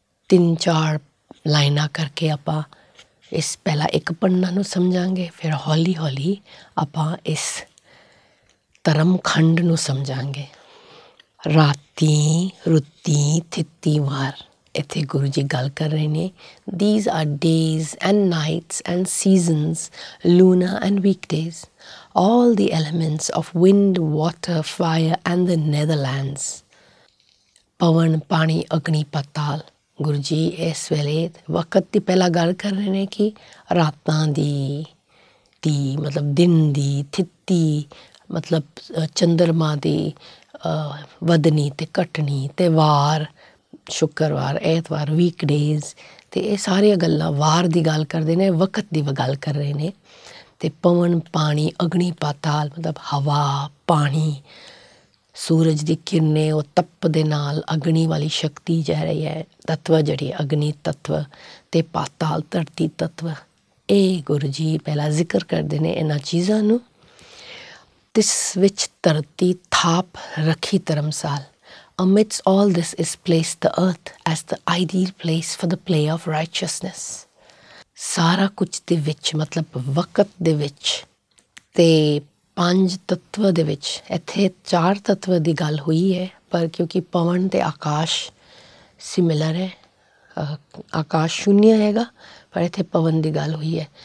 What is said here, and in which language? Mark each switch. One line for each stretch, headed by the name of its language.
Punjabi: 3-4 ਲਾਈਨਾਂ ਕਰਕੇ ਆਪਾਂ ਇਸ ਪਹਿਲਾਂ ਇੱਕ ਪੰਨਾ ਨੂੰ ਸਮਝਾਂਗੇ, ਫਿਰ ਹੌਲੀ ਹੌਲੀ ਆਪਾਂ ਇਸ ਧਰਮ ਖੰਡ ਨੂੰ ਸਮਝਾਂਗੇ। ਰਾਤੀ ਰੁੱਤੀ ਥਿੱਤੀ ਵਾਰ, ਇੱਥੇ ਗੁਰੂ ਜੀ ਗੱਲ ਕਰ ਰਹੇ ਨੇ।
English: These are days and nights and seasons, lunar and weekdays, all the elements of wind, water, fire and the netherlands.
Punjabi: ਪਵਨ ਪਾਣੀ ਅਗਨੀ ਪਾਤਾਲ, ਗੁਰੂ ਜੀ ਇਸ ਵੇਲੇ ਵਕਤ ਦੀ ਪਹਿਲਾਂ ਗੱਲ ਕਰ ਰਹੇ ਨੇ ਕਿ ਰਾਤਾਂ ਦੀ ਮਤਲਬ ਦਿਨ ਦੀ, ਥਿੱਤੀ ਮਤਲਬ ਚੰਦਰਮਾ ਦੀ ਵਧਣੀ ਅਤੇ ਘਟਣੀ, ਅਤੇ ਵਾਰ ਸ਼ੁੱਕਰਵਾਰ ਐਤਵਾਰ ਵੀਕਡੇਜ਼, ਅਤੇ ਇਹ ਸਾਰੀਆਂ ਗੱਲਾਂ ਵਾਰ ਦੀ ਗੱਲ ਕਰਦੇ ਨੇ, ਵਕਤ ਦੀ ਗੱਲ ਕਰ ਰਹੇ ਨੇ। ਅਤੇ ਪਵਨ ਪਾਣੀ ਅਗਨੀ ਪਾਤਾਲ ਮਤਲਬ ਹਵਾ ਪਾਣੀ, ਸੂਰਜ ਦੀ ਕਿਰਨੇ ਉਹ ਤਪ ਦੇ ਨਾਲ ਅਗਨੀ ਵਾਲੀ ਸ਼ਕਤੀ ਜਾ ਰਹੀ ਹੈ, ਤੱਤਵ ਜਿਹੜੀ ਅਗਨੀ ਤੱਤਵ, ਅਤੇ ਪਾਤਾਲ ਧਰਤੀ ਤੱਤਵ। ਇਹ ਗੁਰੂ ਜੀ ਪਹਿਲਾਂ ਜ਼ਿਕਰ ਕਰਦੇ ਨੇ ਇਹਨਾਂ ਚੀਜ਼ਾਂ ਨੂੰ। ਤਿਸ ਵਿੱਚ ਧਰਤੀ ਥਾਪ ਰੱਖੀ ਧਰਮਸਾਲ,
English: amidst all this is placed the earth as the ideal place for the play of righteousness.
Punjabi: ਸਾਰਾ ਕੁਝ ਦੇ ਵਿੱਚ ਮਤਲਬ ਵਕਤ ਦੇ ਵਿੱਚ ਅਤੇ 5 ਤੱਤਵ ਦੇ ਵਿੱਚ, ਇੱਥੇ 4 ਤੱਤਵ ਦੀ ਗੱਲ ਹੋਈ ਹੈ ਪਰ ਕਿਉਂਕਿ ਪਵਨ ਅਤੇ ਆਕਾਸ਼ ਸਿਮਿਲਰ ਹੈ, ਆਕਾਸ਼ ਸ਼ੂਨਯ ਹੈਗਾ ਪਰ ਇੱਥੇ ਪਵਨ ਦੀ ਗੱਲ ਹੋਈ ਹੈ।